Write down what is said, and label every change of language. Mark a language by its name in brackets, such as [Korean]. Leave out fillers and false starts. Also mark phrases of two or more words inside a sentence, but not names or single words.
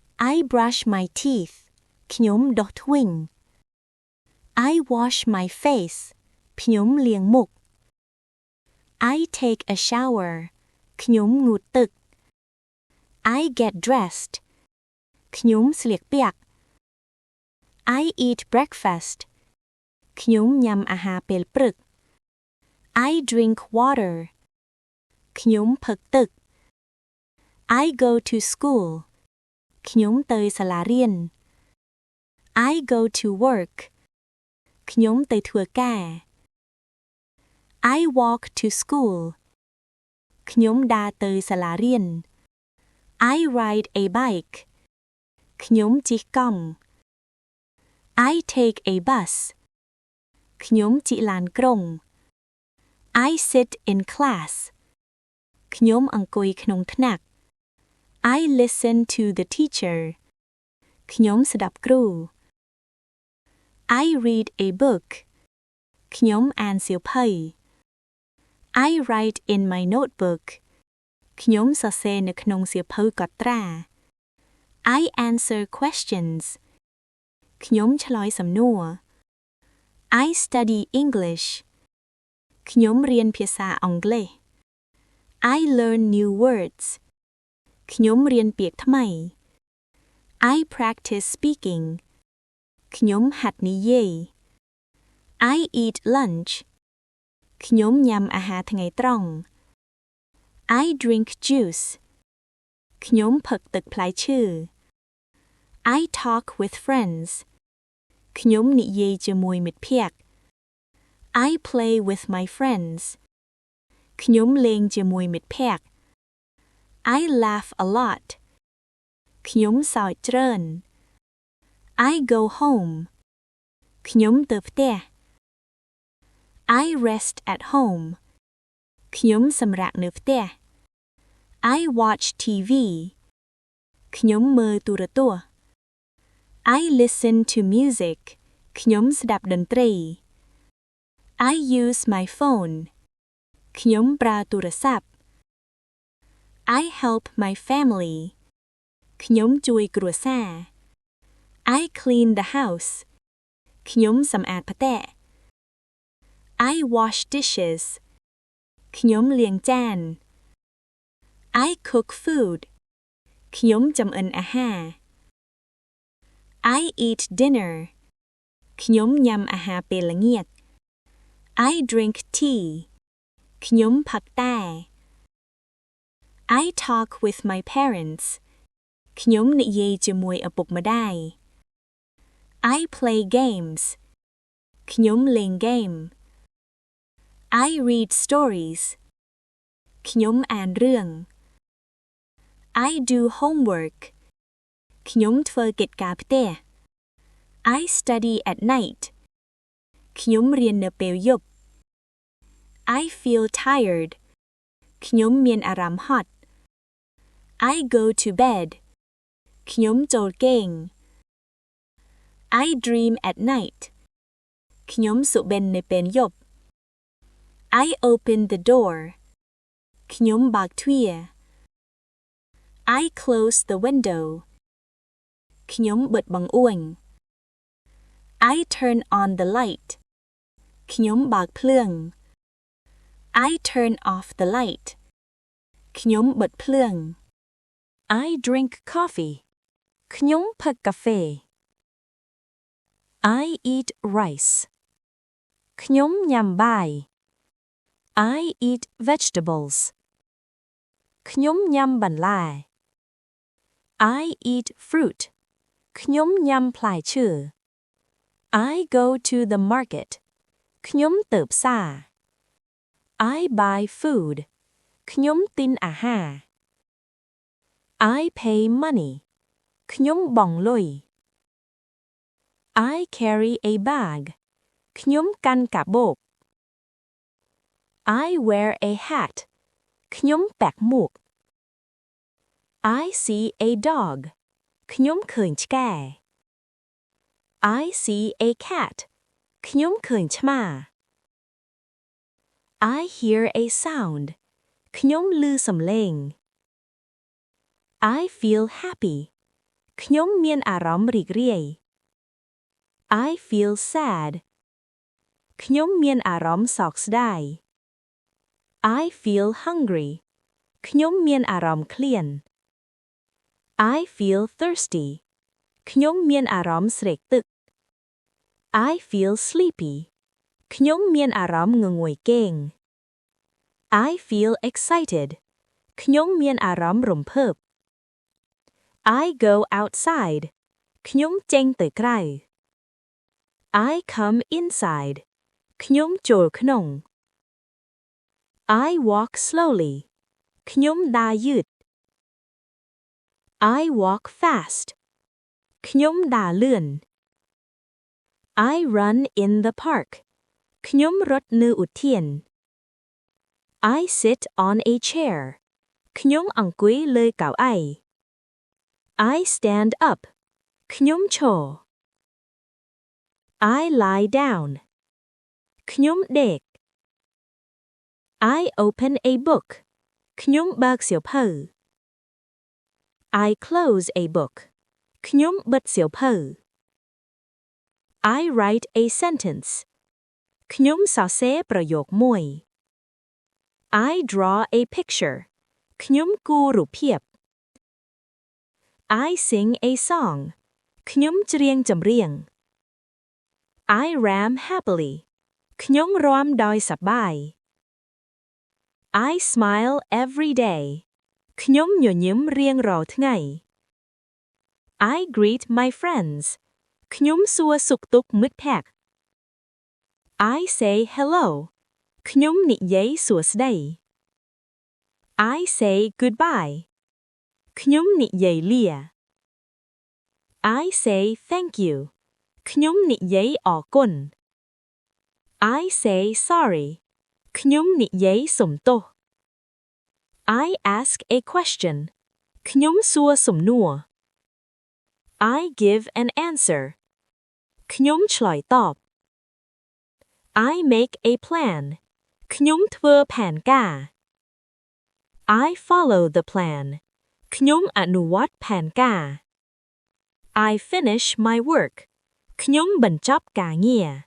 [English] I brush my teeth [Khmer] ខ្ញុំដុសធ្វេញ [English] I wash my face [Khmer] ខ្ញុំលាងមុខ [English] I take a shower [Khmer] ខ្ញុំងូតទឹក [English] I get dressed [Khmer] ខ្ញុំស្លៀកពាក់ [English] I eat breakfast [Khmer] ខ្ញុំញ៉ាំអាហារពេលព្រឹក [English] I drink water [Khmer] ខ្ញុំផឹកទឹក [English] I go to school [Khmer] ខ្ញុំទៅសាលារៀន [English] I go to work [Khmer] ខ្ញុំទៅធ្វើការ [English] I walk to school [Khmer] ខ្ញុំដើរទៅសាលារៀន [English] I ride a bike [Khmer] ខ្ញុំជិះកង់ [English] I take a bus [Khmer] ខ្ញុំជិះឡានក្រុង [English] I sit in class [Khmer] ខ្ញុំអង្គុយក្នុងថ្នាក់ [English] I listen to the teacher [Khmer] ខ្ញុំស្ដាប់គ្រូ [English] I read a book [Khmer] ខ្ញុំអានសៀវភៅ [English] I write in my notebook [Khmer] ខ្ញុំសរសេរនៅក្នុងសៀវភៅកត់ត្រា [English] I answer questions ខ្ញុំ [Khmer] ឆ្លើយសំណួរ [English] I study English [Khmer] ខ្ញុំរៀនភាសាអង់គ្លេស [English] I learn new words [Khmer] ខ្ញុំរៀនពាក្យថ្មី [English] I practice speaking [Khmer] ខ្ញុំហាត់និយាយ [English] I eat lunch [Khmer] ខ្ញុំញ៉ាំអាហារ ថ្ងៃត្រង់ [English] I drink juice [Khmer] ខ្ញុំផឹកទឹកផ្លែឈើ [English] I talk with friends [Khmer] ខ្ញុំនិយាយជាមួយមិត្តភក្តិ [English] I play with my friends [Khmer] ខ្ញុំលេងជាមួយមិត្តភក្តិ [English] I laugh a lot [Khmer] ខ្ញុំសើចច្រើន [English] I go home [Khmer] ខ្ញុំទៅផ្ទះ [English] I rest at home [Khmer] ខ្ញុំសម្រាកនៅផ្ទះ [English] I watch TV [Khmer] ខ្ញុំមើលទូរទ [English] ស្សន៍ I listen to music [Khmer] ខ្ញុំស្ដាប់តន្ត្រី [English] I use my phone [Khmer] ខ្ញុំប្រើទូរស័ព្ទ [English] I help my family [Khmer] ខ្ញុំជួយគ្រួសារ [English] I clean the house [Khmer] ខ្ញុំសម្អាតផ្ទះ [English] I wash dishes [Khmer] ខ្ញុំលាងចាន [English] I cook food [Khmer] ខ្ញុំចម្អិនអាហារ [English] I eat dinner [Khmer] ខ្ញុំញ៉ាំអាហារពេលល្ងាច [English] I drink tea [Khmer] ខ្ញុំផឹកតែ [English] I talk with my parents [Khmer] ខ្ញុំនិយាយជាមួយឪពុកម្ដាយ [English] I play games [Khmer] ខ្ញុំលេងហ្គេម [English] I read stories [Khmer] ខ្ញុំអានរឿង [English] I do homework [Khmer] ខ្ញុំធ្វើកិច្ចការផ្ទះ [English] I study at night [Khmer] ខ្ញុំរៀននៅពេលយប់ [English] I feel tired [Khmer] ខ្ញុំមានអារម្មណ៍ហត់ [English] I go to bed [Khmer] ខ្ញុំចូលគេង [English] I dream at night [Khmer] ខ្ញុំសុបិននៅពេលយប់ [English] I open the door [Khmer] ខ្ញុំបើកទ្វារ [English] I close the window [Khmer] ខ្ញុំបិទបង្អួច [English] I turn on the light [Khmer] ខ្ញុំបើកភ្លើង [English] I turn off the light [Khmer] ខ្ញុំបិទភ្លើង [English] I drink coffee [Khmer] ខ្ញុំផឹកកាហ្វេ [English] I eat rice [Khmer] ខ្ញុំញ៉ាំបាយ [English] I eat vegetables [Khmer] ខ្ញុំញ៉ាំបន្លែ [English] I eat fruit [Khmer] ខ្ញុំញ៉ាំផ្លែឈើ [English] I go to the market [Khmer] ខ្ញុំទៅផ្សារ [English] I buy food [Khmer] ខ្ញុំទិញអាហារ [English] I pay money [Khmer] ខ្ញុំបង់លុយ [English] I carry a bag [Khmer] ខ្ញុំកាន់កាបូប [English] I wear a hat [Khmer] ខ្ញុំពាក់មួក [English] I see a dog [Khmer] ខ្ញុំឃើញឆ្កែ [English] I see a cat [Khmer] ខ្ញុំឃើញឆ្មា [English] I hear a sound [Khmer] ខ្ញុំឮសំឡេង [English] I feel happy [Khmer] ខ្ញុំមានអារម្មណ៍រីករាយ [English] I feel sad [Khmer] ខ្ញុំមានអា រម្មណ៍សោកស្ដាយ [English] I feel hungry [Khmer] ខ្ញុំមានអារម្មណ៍ឃ្លាន [English] I feel thirsty [Khmer] ខ្ញុំមានអារម្មណ៍ស្រេកទឹក [English] I feel sleepy [Khmer] ខ្ញុំមានអារម្មណ៍ងងុយគេង [English] I feel excited [Khmer] ខ្ញុំមានអារម្មណ៍រំភើប [English] I go outside [Khmer] ខ្ញុំចេញទៅក្រៅ [English] I come inside [Khmer] ខ្ញុំចូលក្នុង [English] I walk slowly [Khmer] ខ្ញុំដើរយឺត [English] I walk fast [Khmer] ខ្ញុំដើរលឿន [English] I run in the park [Khmer] ខ្ញុំរត់នៅឧទ្យាន [English] I sit on a chair [Khmer] ខ្ញុំអង្គុយលើកៅអី [English] I stand up [Khmer] ខ្ញុំឈរ [English] I lie down [Khmer] ខ្ញុំដេក [English] I open a book [Khmer] ខ្ញុំបើកសៀវភៅ [English] I close a book [Khmer] ខ្ញុំបិទសៀវភៅ [English] I write a sentence [Khmer] ខ្ញុំសរសេរប្រយោគមួយ [English] I draw a picture [Khmer] ខ្ញុំគូររូបភាព [English] I sing a song [Khmer] ខ្ញុំច្រៀងចម្រៀង [English] I ram happily [Khmer] ខ្ញុំរាំដោយសប្បាយ [English] I smile every day [Khmer] ខ្ញុំញញឹមរៀងរាល់ថ្ងៃ [English] I greet my friends [Khmer] ខ្ញុំសួរសុខទុក្ខមិត្តភក្តិ [English] I say hello [Khmer] ខ្ញុំនិយាយសួស្តី [English] I say goodbye [Khmer] ខ្ញុំនិយាយលា [English] I say thank you [Khmer] ខ្ញុំនិយាយអរគុណ [English] I say sorry [Khmer] ខ្ញុំនិយាយសុំទោស [English] I ask a question [Khmer] ខ្ញុំសួរសំណួរ [English] I give an answer [Khmer] ខ្ញុំឆ្លើយតប [English] I make a plan [Khmer] ខ្ញុំធ្វើផែនការ [English] I follow the plan [Khmer] ខ្ញុំអនុវត្តផែនការ [English] I finish my work [Khmer] ខ្ញុំបញ្ចប់ការងារ